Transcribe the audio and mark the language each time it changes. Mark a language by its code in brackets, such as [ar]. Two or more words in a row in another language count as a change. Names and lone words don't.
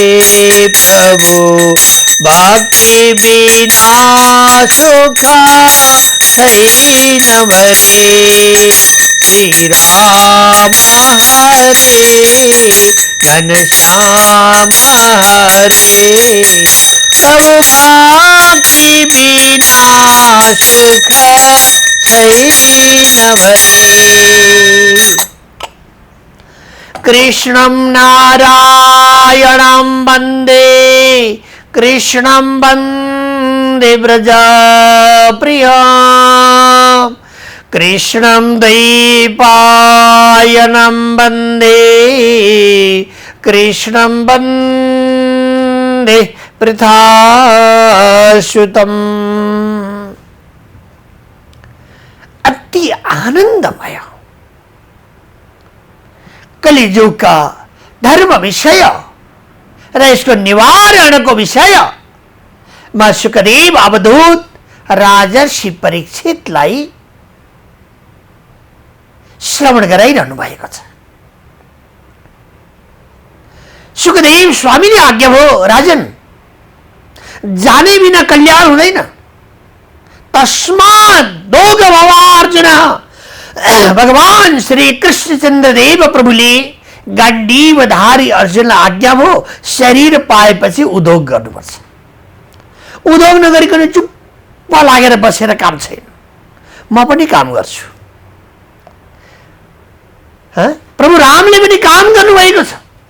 [ne] प्रभु भक्ति बिना सुख छैन भरे। श्री राम हरे घनश्याम हरे। प्रभु भक्ति बिना सुख छैन भरे। [sa] कृष्णं नारायणं वन्दे कृष्णं वन्दे व्रजप्रियं। कृष्णं द्वैपायनं वन्दे कृष्णं वन्दे पृथासुतम्। [ne] अति आनंदमय कलिजुग का धर्म विषय र इसको निवारण को विषय मां सुखदेव अवधूत राजर्षि परीक्षितलाई श्रवण गराइरहनु भएको छ। सुखदेव स्वामीले आज्ञा भयो, राजन जाने बिना कल्याण हुँदैन, [sa] तस्मात् दोग भवार्जुन। [ne] भगवान श्री कृष्णचन्द्र देव प्रभुले गाण्डीवधारी अर्जुनलाई आज्ञा भयो, शरीर पाएपछि उद्योग गर्नुपर्छ। उद्योग नगरिकन चुप्प लागेर बसेर काम छैन। म पनि काम गर्छु। प्रभु रामले पनि काम गर्नुभएको छ।